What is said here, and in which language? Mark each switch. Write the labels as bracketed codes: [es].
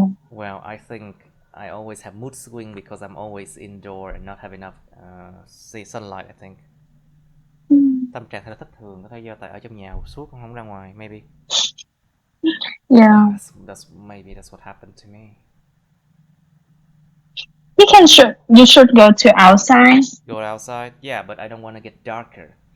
[en] Well, I think I always have mood swing because I'm always indoor and not have enough sunlight, I think. [vi] Tâm trạng thật thất thường, có thể do tại ở trong nhà suốt không ra ngoài, maybe. [en] Yeah. Maybe that's what happened to me. You should go to outside. Go outside? Yeah, but I don't want to get darker.